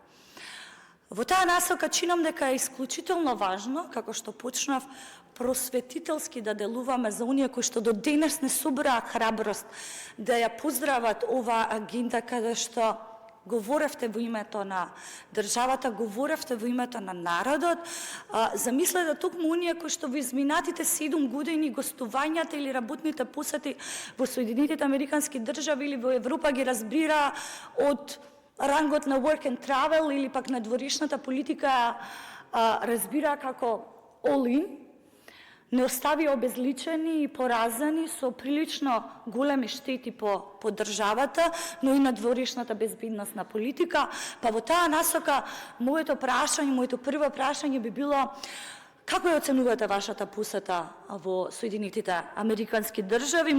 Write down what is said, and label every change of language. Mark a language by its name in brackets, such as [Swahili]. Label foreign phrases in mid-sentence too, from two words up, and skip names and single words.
[Macedonian] Во таа насока чинам дека е исклучително важно, како што почнав, просветителски да делуваме за оние кои што до денес не собраа храброст да ја поздрават оваа агенда, каде што говоревте во името на државата, говоревте во името на народот. Замислете токму оние кои што во изминатите 7 години гостувањата или работните посети во Соединетите Американски држави или во Европа ги разбира од рангот на [English] work and travel [Macedonian] или пак на дворешната политика разбира како all-in, не остави обезличени и поразени со прилично големи штети по државата, но и на дворешната безбедносна политика. Па во таа насока моето прво прашање би било: како ја оценувате вашата посета во Соединетите Американски држави?